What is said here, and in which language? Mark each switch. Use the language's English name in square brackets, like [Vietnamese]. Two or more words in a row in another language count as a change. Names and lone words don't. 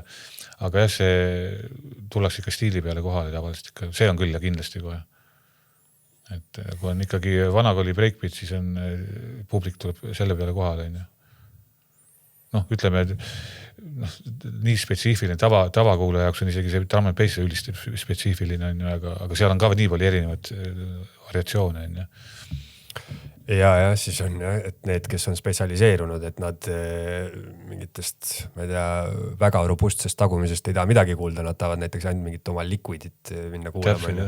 [Estonian] Aga jah, see tullakse ikka stiili peale kohale tavaliselt ikka, see on küll ja kindlasti kohe. Et kui on ikkagi vanakooli breakbeat, siis on publik tuleb selle peale kohale. Ütleme, nii spetsiifiline tavakuulaja jaoks on isegi see [English] drum and bass [Estonian] üldiselt spetsiifiline, aga seal on ka nii palju erinevad variatsioone. Ja siis on, et need, kes on spetsialiseerunud, et nad mingitest, ma ei tea, väga robustsest tagumisest ei taha midagi kuulda, nad tahavad näiteks ainult mingit oma liquidit minna kuulama.